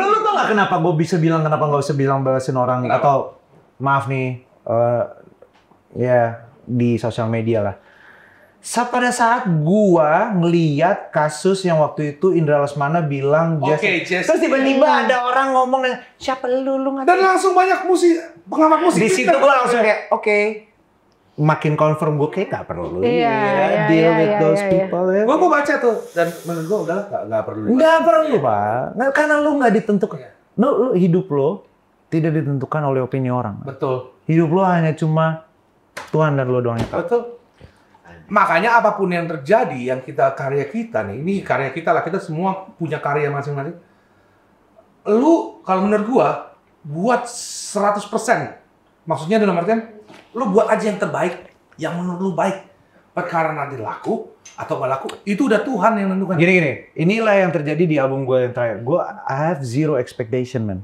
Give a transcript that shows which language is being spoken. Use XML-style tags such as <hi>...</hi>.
<id>Lu tau gak kenapa gue bisa bilang kenapa gak usah bilang balesin orang atau maaf nih ya di sosial media lah. Pada saat gua ngeliat kasus yang waktu itu Indra Lesmana bilang Jess. terus tiba-tiba ada orang ngomong siapa lu nggak Dan langsung banyak pengamat musik. di situ gua langsung kayak oke. Makin confirm gue kayak gak perlu</id> <en>deal with those people</en> <id>ya. Gue baca tuh dan menurut gue udah nggak perlu. Nggak perlu pak, karena lu nggak ditentukan. Lu hidup lo tidak ditentukan oleh opini orang. Betul. Hidup lo hanya cuma Tuhan dan lo doang yang tahu. Betul. Makanya apapun yang terjadi, yang karya kita nih, ini karya kita lah, kita semua punya karya masing-masing. Lu kalau menurut gua buat 100%. Maksudnya dalam artian lu buat aja yang terbaik, yang menurut lu baik. Perkara nanti laku atau nggak laku, itu udah Tuhan yang menentukan. Gini, inilah yang terjadi di album gue yang terakhir. Gue</id> <en>I have zero expectation, man.</en>